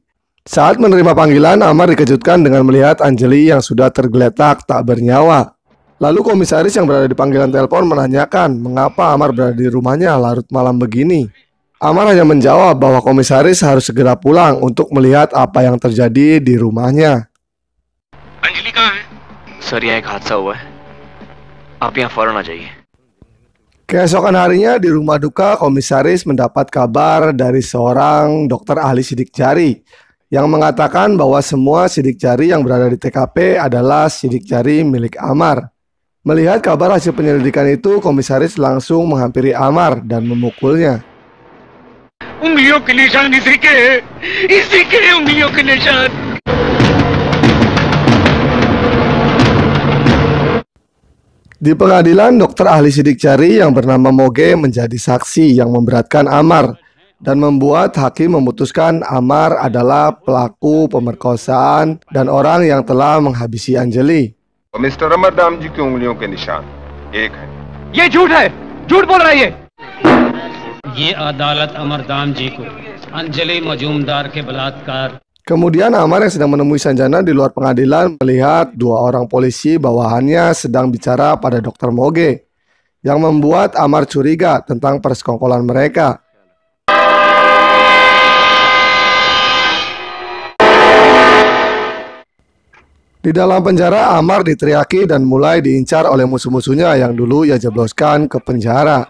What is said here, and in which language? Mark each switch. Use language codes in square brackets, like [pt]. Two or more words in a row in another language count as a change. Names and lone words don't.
[id] Saat menerima panggilan, Amar dikejutkan dengan melihat Anjali yang sudah tergeletak tak bernyawa. Lalu komisaris yang berada di panggilan telepon menanyakan mengapa Amar berada di rumahnya larut malam begini. Amar hanya menjawab bahwa komisaris harus segera pulang untuk melihat apa yang terjadi di rumahnya. [hi] अंजलि कहाँ है? सर यहाँ एक हादसा हुआ है, आप यहाँ फौरन आ जाइए। [id] Keesokan harinya di rumah duka, komisaris mendapat kabar dari seorang dokter ahli sidik jari yang mengatakan bahwa semua sidik jari yang berada di TKP adalah sidik jari milik Amar. Melihat kabar hasil penyelidikan itu, komisaris langsung menghampiri Amar dan memukulnya. [hi] उंगलियों के निशान इसी के उंगलियों के निशान। [id] Di pengadilan, dokter ahli sidik jari yang bernama Moge menjadi saksi yang memberatkan Amar dan membuat hakim memutuskan Amar adalah pelaku pemerkosaan dan orang yang telah menghabisi Anjali. [hi] मिस्टर अमर दाम जी की उंगलियों के निशान एक है। ये झूठ है, झूठ बोल रहा है ये अदालत अमरदाम जी को अंजलि मजूमदार के बलात्कार। [id] Kemudian Amar yang sedang menemui Sanjana di luar pengadilan melihat dua orang polisi bawahannya sedang bicara pada dokter Moge, yang membuat Amar curiga tentang persekongkolan mereka. Di dalam penjara, Amar diteriaki dan mulai diincar oleh musuh-musuhnya yang dulu ia jebloskan ke penjara.